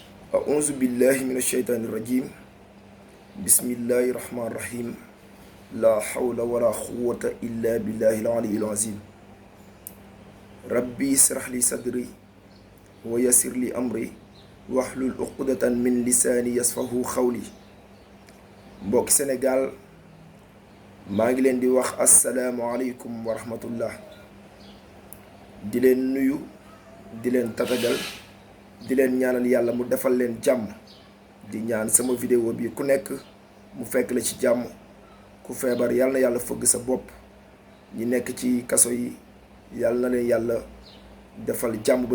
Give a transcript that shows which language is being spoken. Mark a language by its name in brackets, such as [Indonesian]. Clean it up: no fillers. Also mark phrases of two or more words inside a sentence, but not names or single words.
[Arabic] أعوذ بالله من الشيطان الرجيم بسم الله الرحمن الرحيم لا حول ولا قوة إلا بالله العلي العظيم ربي اشرح لي صدري ويسر لي أمري واحلل عقدة من لساني يفقهوا قولي [Wolof] mbokk Sénégal maa ngi leen di wax [Arabic] السلام عليكم ورحمة الله [Wolof] di leen nuyu di leen tatagal di leen ñaanal yàlla mu defal leen jàmm di ñaan sama vidéo bi ku nekk mu fekk la ci jàmm ku feebar yàlla na yàlla fëgg sa bopp ñi nekk ci kaso yi yàlla na leen yàlla defal jàmm ba